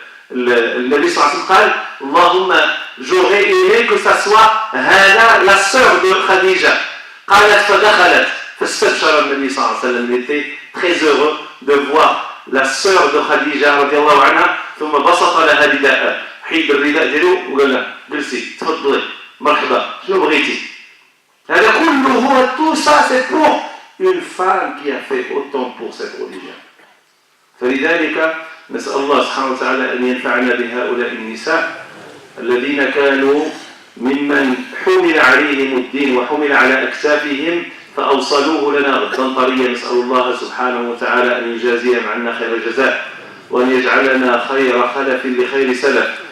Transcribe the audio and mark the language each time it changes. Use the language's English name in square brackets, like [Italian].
[Arabic] النبي صلى الله عليه وسلم قال اللهم [French] j'aurais aimé que ça soit [Arabic] هذا [French] la sœur de Khadija. [Arabic] قالت فدخلت فاستبشر النبي صلى الله عليه وسلم. [French] Il était très heureux de voir la sœur de Khadija [Arabic] رضي الله عنها، ثم بسط لها رداء، حيد الرداء ديالو وقال لها جلسي تفضلي مرحبا شنو بغيتي. هذا كله هو [French] tout ça c'est pour une femme qui a fait autant pour cette religion. [Arabic] فلذلك نسأل الله سبحانه وتعالى أن ينفعنا بهؤلاء النساء الذين كانوا ممن حمل عليهم الدين وحمل على أكتافهم فأوصلوه لنا غدا طريا. نسأل الله سبحانه وتعالى أن يجازيهم عنا خير الجزاء، وأن يجعلنا خير خلف لخير سلف.